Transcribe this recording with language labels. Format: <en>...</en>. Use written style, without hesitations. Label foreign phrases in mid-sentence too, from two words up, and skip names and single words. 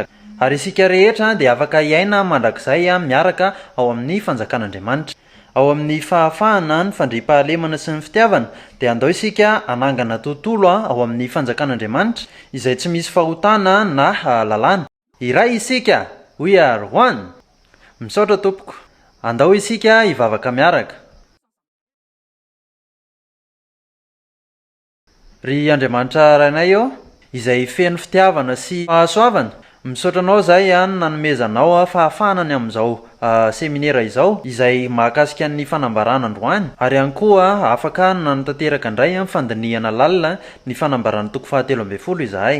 <mg>Ary isika rehetra dia afaka iaina mandrakizay miaraka ao amin'ny fanjakan'Andriamanitra. Ao amin'ny fahafahana ny fandriam-pahalemana sy ny fitiavana dia andao isika anangana tontolo ao amin'ny fanjakan'Andriamanitra izay tsy misy fahotana na lalàna. Iray isika,</mg> <en>we are one.</en> <mg>Misaotra tompoko. Andao isika hivavaka miaraka. Ry Andriamanitra rainay eo izay feno fitiavana sy fahasoavana, misaotra anao zay nanomezanao fahafahana ny amin'izao seminera izao izay mahakasika ny fanambarana androany, ary ihany koa afaka nanotanteraka indray fandinihana lalina ny fanambarana toko 13 izahay.</mg>